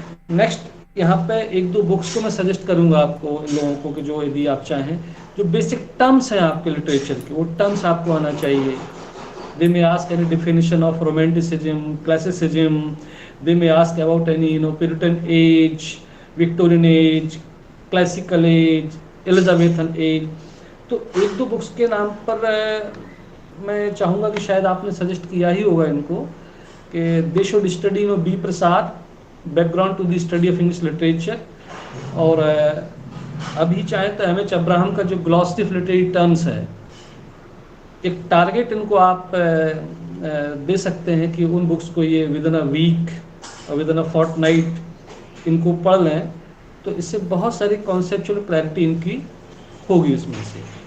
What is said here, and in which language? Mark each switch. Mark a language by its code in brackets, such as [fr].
[hi] Next यहाँ पे एक दो बुक्स को मैं सजेस्ट करूँगा आपको लोगों को, कि जो यदि आप चाहें, जो बेसिक टर्म्स हैं आपके लिटरेचर के, वो टर्म्स आपको आना चाहिए। [en] They may ask any definition of romanticism, classicism. They may ask about any Puritan age, Victorian age, classical age, Elizabethan age. [hi] तो एक दो बुक्स के नाम पर मैं चाहूँगा कि शायद आपने सजेस्ट किया ही होगा इनको, कि दे should study B Prasad, background to the study of English literature. और अभी चाहे तो एम.एच. अब्राहम का जो ग्लॉसरी ऑफ लिटरेरी टर्म्स है, एक टारगेट इनको आप दे सकते हैं कि उन बुक्स को ये विद इन अ वीक और विद इन अ फोर्टनाइट इनको पढ़ लें, तो इससे बहुत सारी कॉन्सेप्चुअल क्लैरिटी इनकी होगी उसमें से।